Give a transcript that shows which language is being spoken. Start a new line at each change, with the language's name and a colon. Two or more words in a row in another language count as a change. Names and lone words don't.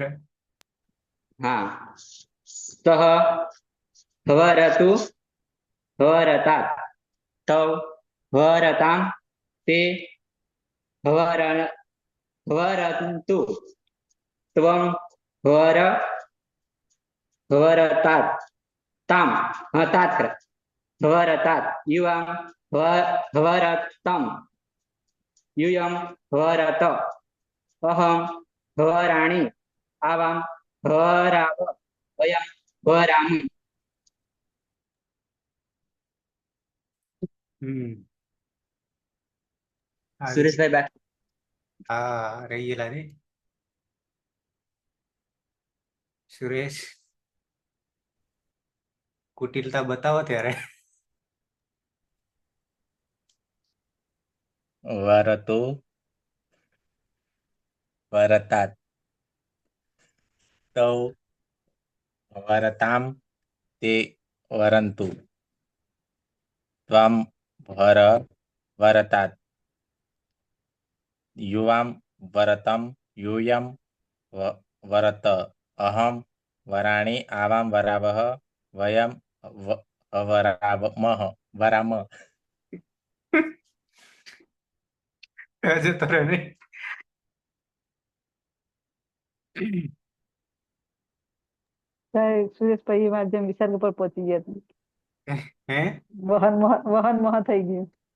Sanskrit: હા સહ વરતુ વરતાत् તૌ વરતામ તે વરन्तु ત્વમ વરતાत् તામ તાત વરતાत् યુવામ વરતમ यूयं वरत अहं वराणि आवां वराव वयं वरामः.
Gujarati: સુરેશભાઈ બાકી હા રહી ગયેલા ને સુરેશ. કુટિલતા બતાવો ત્યારે.
Sanskrit: વરતો વરતાत् તૌ વરતામ તે વરन्तु ત્વમ વરતાत् યુવામ વરતમ यूयं वरत अहं वराणि आवां वरावः वयं वरामः.
Gujarati: જતો રહે ને. સુરેશભાઈ માધ્યમ વિસર્ગ પર પહોંચી ગયા હતા. હે વહન મહ થઈ ગયું.